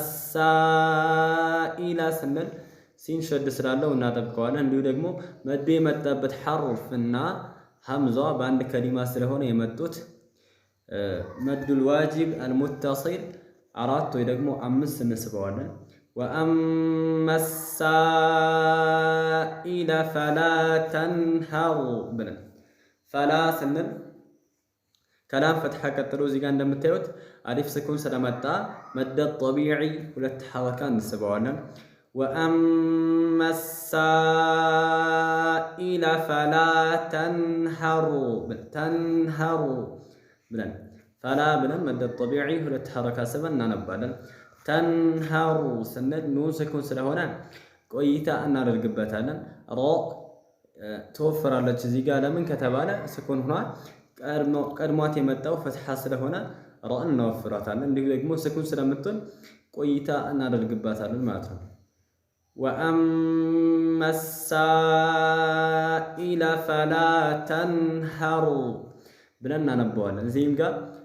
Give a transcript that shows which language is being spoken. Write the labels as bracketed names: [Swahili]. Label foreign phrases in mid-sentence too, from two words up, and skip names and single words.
[Amharic] አሳኢላ ስንል ሲን ሸድ ስላለው እናጠብቀዋለን። እንዲሁ ደግሞ መዱ የመጣበት ሐርፍ እና ሐምዛ በአንድ ከሊማ ስለሆነ የመጡት [Arabic] المد الواجب المتصل [Amharic] 4 ወይ ደግሞ 5 እንስበዋለን። وأما [Arabic] السائل فلا تنهر [Amharic] ብለን ፈላ ስንል ከላም ፈትሐ ቀጥሎ እዚህ ጋር እንደምታዩት አሊፍ ስኩን ስለመጣ [Arabic] مد طبيعي [Amharic] ሁለት ሐረካ እንስበዋለን። وأما [Arabic] السائل فلا تنهر [Amharic] ብለን ፈላ ብለን [Arabic] مد طبيعي [Amharic] ሁለት ሐረካ ስበን እናነባለን። ተንሃሩ ስንል ኑን ስኩን ስለሆነ ቆይታ እናደርግበታለን። ሮ ትወፍራለች እዚህ ጋር ለምን ከተባለ ስኩን ሆኗል። ቀድሟት የመጣው ፈትሐ ስለሆነ ሮን እናወፍራታለን። እንዲሁ ደግሞ ስኩን ስለምትሆን ቆይታ እናደርግባታለን ማለት ነው። [Arabic] وأما السائل فلا تنهر [Amharic] ብለን እናነባዋለን። እዚህም ጋር